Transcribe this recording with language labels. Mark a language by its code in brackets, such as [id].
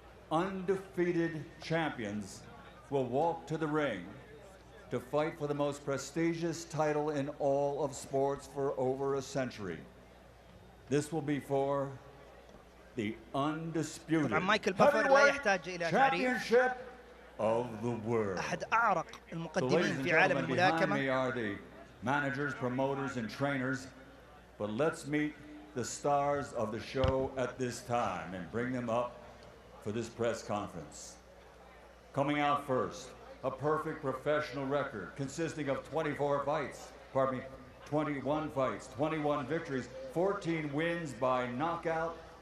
[en] undefeated champions will walk to the ring to fight for the most prestigious title in all of sports for over a century. This will be for the undisputed heavyweight championship of the world. [ar] أحد أعرق المقدمين في عالم الملاكمة. [en] Behind me are the managers, promoters, and trainers. But let's meet the stars of the show at this time and bring them up for this press conference. Coming out first, a perfect professional record consisting of 21 fights, 21 victories, 14 wins by knockout.